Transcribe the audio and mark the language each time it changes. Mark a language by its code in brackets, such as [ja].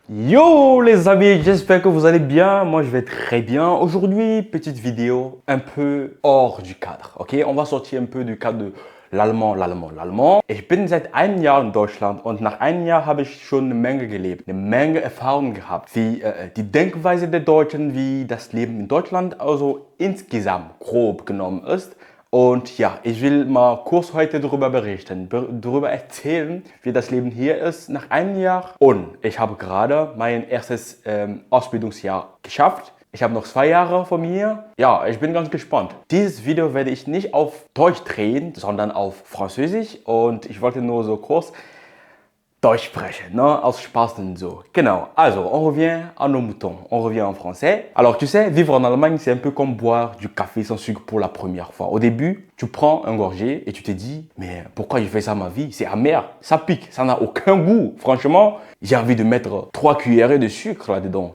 [fr] Yo les amis, j'espère que vous allez bien. Moi je vais très bien. Aujourd'hui, petite vidéo un peu hors du cadre. Ok, on va sortir un peu du cadre de l'Allemand. [de] Ich bin seit einem Jahr in Deutschland und nach einem Jahr habe ich schon eine Menge gelebt, eine Menge Erfahrung gehabt, wie die Denkweise der Deutschen, wie das Leben in Deutschland also insgesamt grob genommen ist. Und ja, ich will mal kurz heute darüber berichten, darüber erzählen, wie das Leben hier ist nach einem Jahr. Und ich habe gerade mein erstes Ausbildungsjahr geschafft. Ich habe noch 2 Jahre vor mir. Ja, ich bin ganz gespannt. Dieses Video werde ich nicht auf Deutsch drehen, sondern auf Französisch. Und ich wollte nur so kurz Deutsch sprechen, ne? Aus Spaß und so. Genau. Also, [fr] on revient à nos moutons. On revient en français. Alors, tu sais, vivre en Allemagne, c'est un peu comme boire du café sans sucre pour la première fois. Au début, tu prends un gorgée et tu te dis, mais pourquoi je fais ça ma vie? C'est amer, ça pique, ça n'a aucun goût. Franchement, j'ai envie de mettre 3 cuillerées de sucre là-dedans.